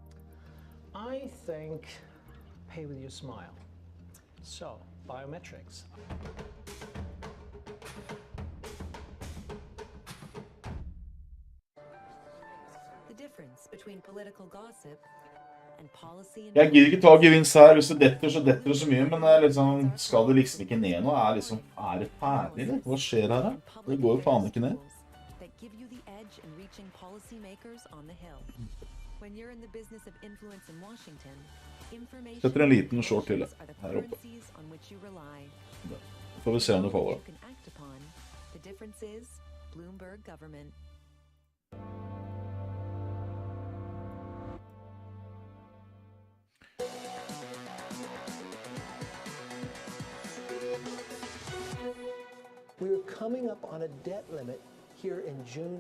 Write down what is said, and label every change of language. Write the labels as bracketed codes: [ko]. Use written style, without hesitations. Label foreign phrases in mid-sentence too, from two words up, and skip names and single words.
[en] I think pay with your smile. So, biometrics. The difference between political gossip and policy and [no] Jeg gidder ikke ta gevinst her. Hvis det detter, så detter det så mye. Men det liksom, skal det liksom ikke ned nå? Er det ferdig, eller? Hva skjer her, da? Det går jo faen ikke ned. [en] that give you the edge in reaching policymakers on the Hill. When you're in the business of influence in Washington, information [no] Setter en liten short til [en] are the [no] her oppe. [en] currencies on which you rely. [no] Da får vi se om det faller. [en] You can act upon. The difference is Bloomberg government. We were coming up on a debt limit here in June.